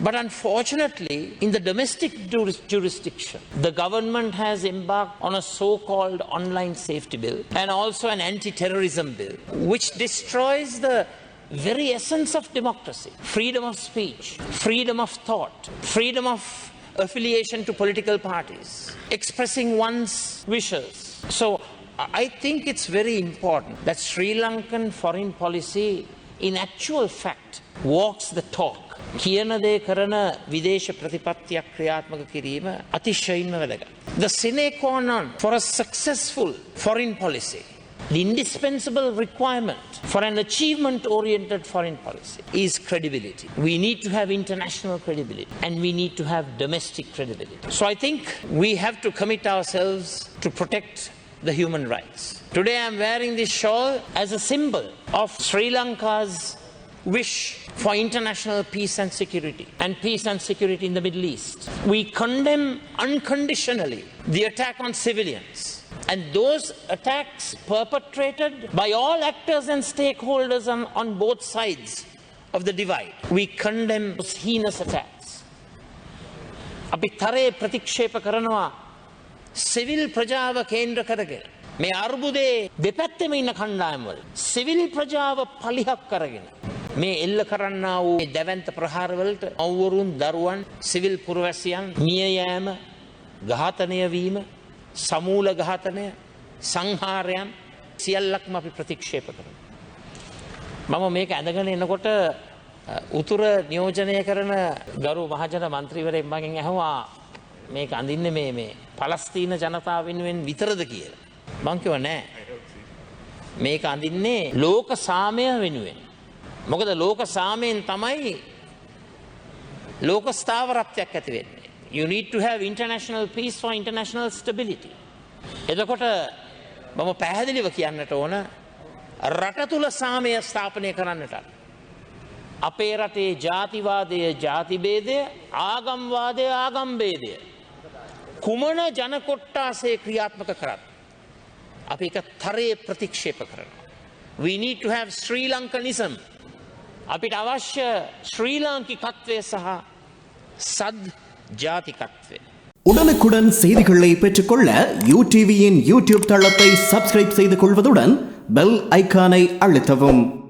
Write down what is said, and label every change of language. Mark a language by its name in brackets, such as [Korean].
[English] But unfortunately, in the domestic jurisdiction, the government has embarked on a so-called online safety bill and also an anti-terrorism bill, which destroys the very essence of democracy: freedom of speech, freedom of thought, freedom of affiliation to political parties, expressing one's wishes. So I think it's very important that Sri Lankan foreign policy in actual fact walks the talk. [Sinhala] කියන දේ කරන විදේශ ප්‍රතිපත්තියක් ක්‍රියාත්මක කිරීම අතිශයින්ම වැදගත්. [English] The sine qua non for a successful foreign policy, the indispensable requirement for an achievement-oriented foreign policy is credibility. We need to have international credibility and we need to have domestic credibility. So I think we have to commit ourselves to protect the human rights. Today I am wearing this shawl as a symbol of Sri Lanka's wish for international peace and security in the Middle East. We condemn unconditionally the attack on civilians. And those attacks perpetrated by all actors and stakeholders on both sides of the divide. We condemn those heinous attacks. [Sinhala] අපි තරයේ ප්‍රතික්ෂේප කරනවා civil ප්‍රජාව කේන්ද්‍ර කරගෙන මේ අර්බුදේ දෙපැත්තෙම ඉන්න කණ්ඩායම්වල civil ප්‍රජාව පලිහක් කරගෙන මේ එල්ල කරන්නා වූ දැවැන්ත ප්‍රහාරවලට අවුරුන් දරුවන් සිවිල් පුරවැසියන් මිය යෑම ඝාතනය වීම සමූල ඝාතනය සංහාරයන් සියල්ලක්ම අපි ප්‍රතික්ෂේප කරනවා. මම මේක ඇඳගෙන එනකොට උතුර නියෝජනය කරන ගරු මහජන මන්ත්‍රීවරයෙක් මගෙන් ඇහුවා මේක අඳින්නේ මේ පලස්තීන ජනතාව වෙනුවෙන් විතරද කියලා. මං කිව්වා නෑ. මේක අඳින්නේ ලෝක සාමය වෙනුවෙන්. මොකද ලෝක සාමයෙන් තමයි ලෝක ස්ථාවරත්වයක් ඇති වෙන්නේ. [English] You need to have international peace for international stability. [Sinhala] එතකොට මම පැහැදිලිව කියන්නට ඕන රට තුල සාමය ස්ථාපනය කරන්නට අපේ රටේ ජාතිවාදය ජාතිභේදය ආගම්වාදය ආගම්භේදය කුමන ජන කොට්ටාසේ ක්‍රියාත්මක කරත් අපි එක තරයේ ප්‍රතික්ෂේප කරනවා. [English] We need to have Sri Lankanism. [Sinhala] අපිට අවශ්‍ය ශ්‍රී ලාංකිකත්වය සහ සද් ජාතිකත්වය. [Tamil] உடனுக்குடன் செய்திகளை பெற்றுக்கொள்ள UTVயின் யூடியூப் தளத்தை சப்ஸ்கிரைப் செய்து கொள்வதுடன் பெல் ஐகானை அழுத்தவும்.